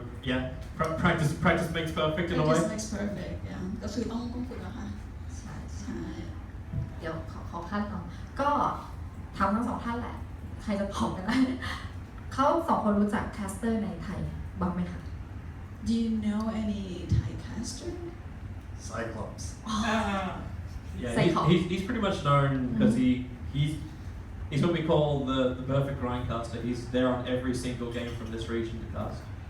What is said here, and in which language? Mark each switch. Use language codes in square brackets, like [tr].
[en] Yeah, practice makes perfect in a way. practice makes perfect [th] ก็คือต้องฝึกอะค่ะ ใช่ ใช่ เดี๋ยวขอขั้นต่อก็ถามทั้งสองท่านแหละใครจะตอบกันได้เขาสองคนรู้จักแคสเตอร์ในไทยบ้างไหมคะ [en] Do you know any Thai caster Cyclops. Yeah, he's pretty much known because he's what we call the perfect grindcaster. He's there on every single game from this region to cast.